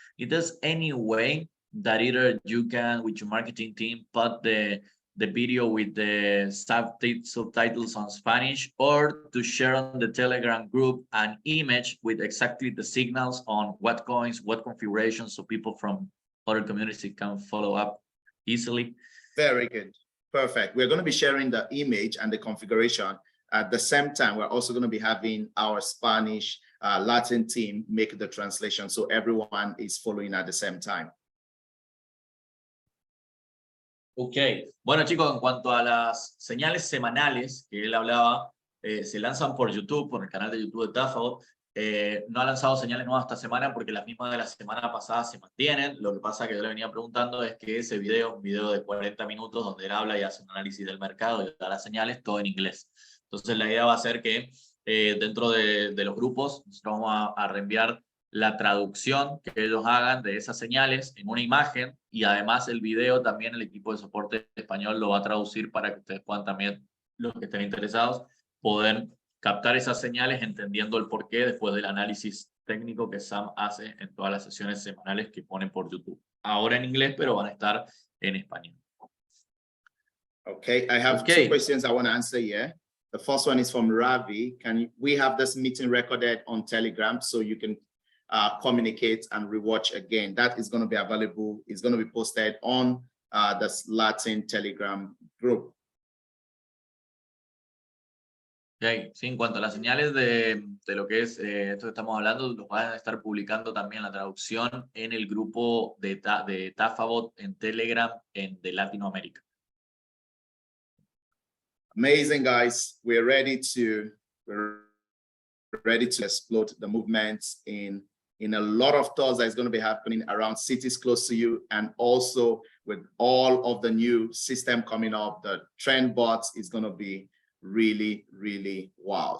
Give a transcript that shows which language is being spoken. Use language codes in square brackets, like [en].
[en] Is there any way that either you can, with your marketing team, put the video with the subtitles on Spanish, or to share on the Telegram group an image with exactly the signals on what coins, what configurations, so people from other communities can follow up easily? Very good. Perfect. We're going to be sharing the image and the configuration. At the same time, we're also going to be having our Spanish Latin team make the translation, so everyone is following at the same time. [es] Ok, bueno chicos, en cuanto a las señales semanales que él hablaba, se lanzan por YouTube, por el canal de YouTube de Tafabot. No ha lanzado señales nuevas esta semana porque las mismas de la semana pasada se mantienen. Lo que pasa que yo le venía preguntando es que ese video, un video de 40 minutos donde él habla y hace un análisis del mercado y da las señales, todo en inglés. Entonces la idea va a ser que dentro de los grupos nosotros vamos a reenviar la traducción que ellos hagan de esas señales en una imagen, y además el video también el equipo de soporte español lo va a traducir para que ustedes puedan también, los que estén interesados, poder captar esas señales entendiendo el porqué después del análisis técnico que Sam hace en todas las sesiones semanales que ponen por YouTube. Ahora en inglés, pero van a estar en español. [en] Okay, I have two questions I want to answer here. The first one is from Ravi. We have this meeting recorded on Telegram so you can communicate and rewatch again? That is going to be available. It's going to be posted on the Latin Telegram group. Okay. [es] Sí, en cuanto a las señales de lo que es esto que estamos hablando, los van a estar publicando también la traducción en el grupo de Tafabot en Telegram de Latinoamérica. [en] Amazing, guys. We're ready to explode the movements in a lot of thoughts that is going to be happening around cities close to you, and also with all of the new system coming up, the trend bots is going to be really, really wow.